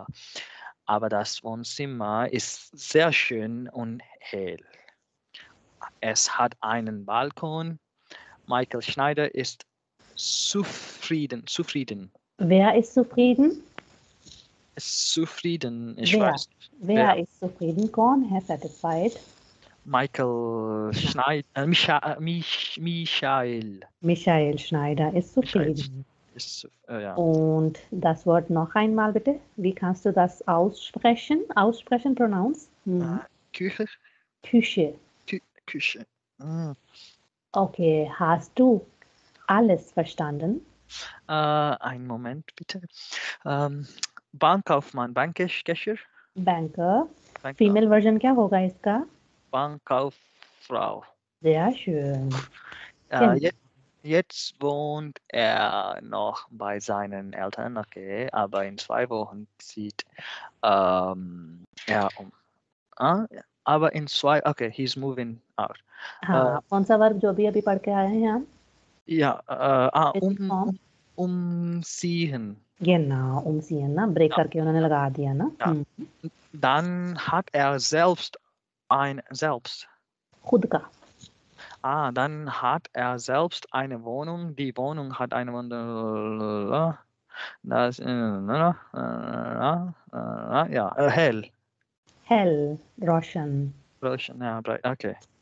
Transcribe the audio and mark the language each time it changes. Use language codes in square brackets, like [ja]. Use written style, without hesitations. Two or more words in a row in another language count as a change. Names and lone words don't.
[de] Aber das Wohnzimmer ist sehr schön und hell. Es hat einen Balkon. Michael Schneider ist zufrieden. Wer ist zufrieden? Zufrieden, ich Wer? weiß nicht. Wer ist zufrieden? [hi] कौन है satisfied? [de] Michael Schneider, Michael Schneider ist zufrieden. Ja. Und das Wort noch einmal bitte. Wie kannst du das aussprechen? Pronounce? Küche. Küche. Küche. Okay, hast du alles verstanden? Einen Moment bitte. Bankkaufmann, Bankcashier. [hi] Banker. [en] Female Version [hi] क्या होगा इसका? [de] Bankkauffrau. Sehr schön. Jetzt wohnt er noch bei seinen Eltern, okay, aber in 2 Wochen zieht er um. Aber in 2, [en] okay, he's moving out. [hi] हाँ, कौन सा वर्ब जो भी अभी पढ़ के आए हैं हम? [de] Ja, umziehen. Genau, umziehen, [hi] ना ब्रेक करके उन्होंने लगा दिया ना. [de] Ja. Dann hat er selbst [hi] खुद का. [de] Dann hat er selbst eine Wohnung. Die Wohnung hat eine Wohnung. Das ja, hell. Hell, Roshan. Roshan, ja, okay.